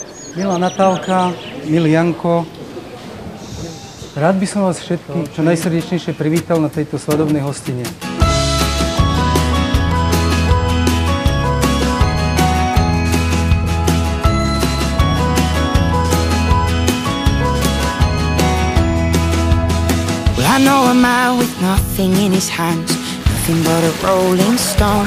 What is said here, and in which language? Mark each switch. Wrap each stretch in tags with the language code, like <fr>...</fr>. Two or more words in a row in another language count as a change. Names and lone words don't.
<sk>Milá Natálka, milý Janko, rád by som vás všetkých čo najsrdečnejšie privítal na tejto svadobnej hostine.</sk> <en>I know a man with nothing in his hands, nothing but a rolling stone.</en>